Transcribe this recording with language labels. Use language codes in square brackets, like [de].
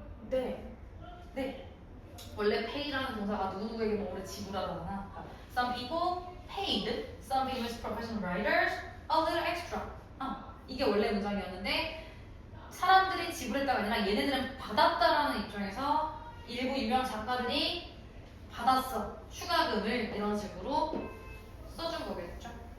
[ko] 네. 원래 pay라는 동사가 누구누구에게 뭐를 지불하잖아. [en] Some people paid some famous professional writers a little extra. [ko] 이게 원래 문장이었는데 사람들이 지불했다가 아니라 얘네들은 받았다라는 입장에서 일부 유명 작가들이 받았어. 추가금을 이런 식으로 써준 거겠죠.